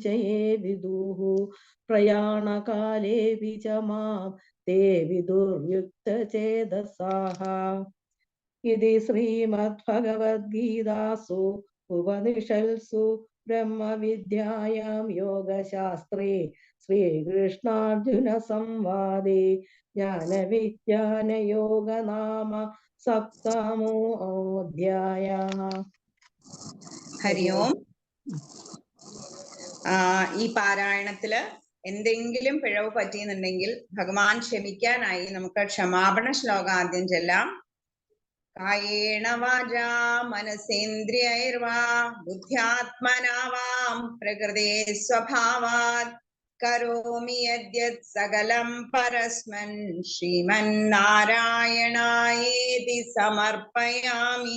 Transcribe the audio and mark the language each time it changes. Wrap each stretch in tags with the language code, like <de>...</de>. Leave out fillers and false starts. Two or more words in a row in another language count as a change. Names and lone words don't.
<sa>ये विदुः प्रयाणकालेऽपि च मां ते विदुर्युक्तचेतसाः इति श्रीमद्भगवद्गीतासु उपनिषत्सु ब्रह्मविद्यायां योगशास्त्रे श्रीकृष्णार्जुनसंवादे ज्ञानविज्ञानयोग नाम सप्तमोऽध्यायः ഹരി ഓം.</sa> <ml>ഈ പാരായണത്തില് എന്തെങ്കിലും പിഴവ് പറ്റിയെന്നുണ്ടെങ്കിൽ ഭഗവാൻ ക്ഷമിക്കാനായി നമുക്ക് ക്ഷമാപണ ശ്ലോകം ആദ്യം ചെല്ലാം.</ml> <sa>കായേന വാചാ മനസേന്ദ്രിയൈർവാ ബുദ്ധ്യാത്മനാ വാം പ്രകൃതേ സ്വഭാവാത് കരോമി യദ്യത് സകലം പരസ്മൻ ശ്രീമന്നാരായണായേതി സമർപ്പയാമി.</sa>